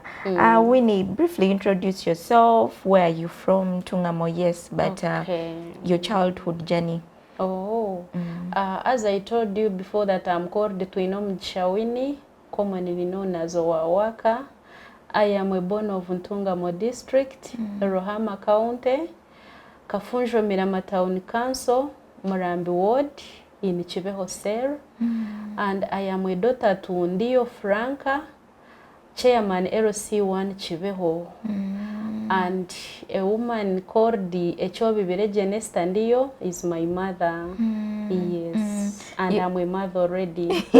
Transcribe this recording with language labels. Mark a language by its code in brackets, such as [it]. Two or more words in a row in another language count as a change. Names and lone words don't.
[en] Winnie, briefly introduce yourself. Where are you from? Tungamo, yes, but your childhood journey. As I told you before that I'm called Twinomugisha Winnie, commonly known as Owawaka. I am a born of Ntungamo District, Rohama County, Kafunjo Mirama Town Council, Murambi Ward, in Chiveho Cell. And I am a daughter to Ndio Franca, Chairman LC1 Chiveho. And a woman called the Echobi Village Nesta Ndio is my mother. Yes. And I'm a mother already.